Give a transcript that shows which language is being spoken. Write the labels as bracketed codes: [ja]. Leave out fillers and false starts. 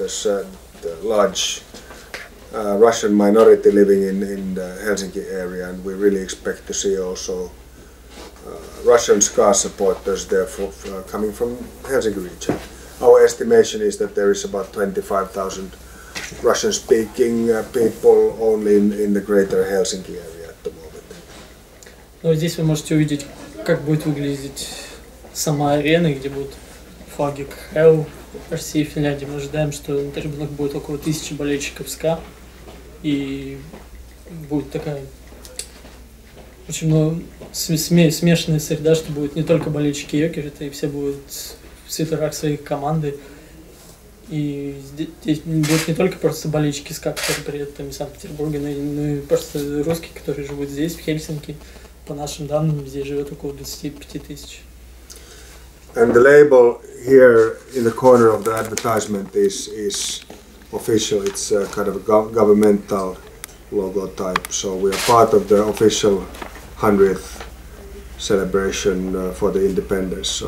[en] There's the large Russian minority living in the Helsinki area, and we really expect to see also Russian SKA supporters there coming from Helsinki region. Our estimation is that there is about 25,000 Russian-speaking people only in the greater Helsinki area at the moment. [ru] Ну, здесь вы можете увидеть, как будет выглядеть сама арена, где будут флаги КХЛ, России и Финляндии. Мы ожидаем, что на трибунах будет около 1000 болельщиков СКА, и будет такая очень много смешанная среда, что будет не только болельщики Йокерита, и все будут в свитерах своей команды. И здесь будут не только просто болельщики СКА, которые приедут там из Санкт-Петербурга, но и просто русские, которые живут здесь, в Хельсинки. По нашим данным, здесь живет около 25 тысяч. [en] And the label here in the corner of the advertisement is official. It's a kind of a governmental logo type. So we are part of the official 100th celebration for the independence.